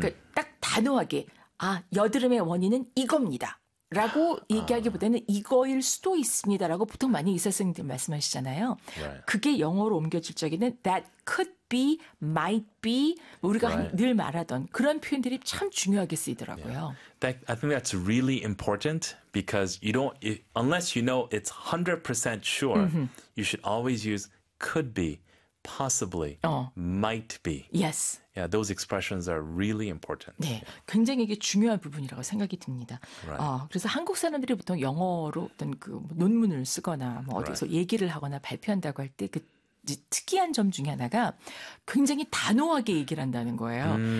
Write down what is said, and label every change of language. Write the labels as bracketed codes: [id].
[ko] 그러니까 딱 단호하게 아 여드름의 원인은 이겁니다. 라고 얘기하기보다는 이거일 수도 있습니다라고 보통 많이 의사선생님들 말씀하시잖아요. [en] Right. [ko] 그게 영어로 옮겨질 적에는 [en] that could be, might be [ko] 우리가 [en] right. [ko] 늘 말하던 그런 표현들이 참 중요하게 쓰이더라고요. [en] Yeah. That, I think that's really important because you don't, unless you know it's 100% sure, mm-hmm. you should always use could be, possibly, might be. Yes. Yeah, those expressions are really important. [ko] 네, 굉장히 이게 중요한 부분이라고 생각이 듭니다. [en] Right. [ko] 그래서 한국 사람들이 보통 영어로 어떤 그 논문을 쓰거나 뭐 어디서 [en] right. [ko] 얘기를 하거나 발표한다고 할 때 그 특이한 점 중에 하나가 굉장히 단호하게 얘기를 한다는 거예요.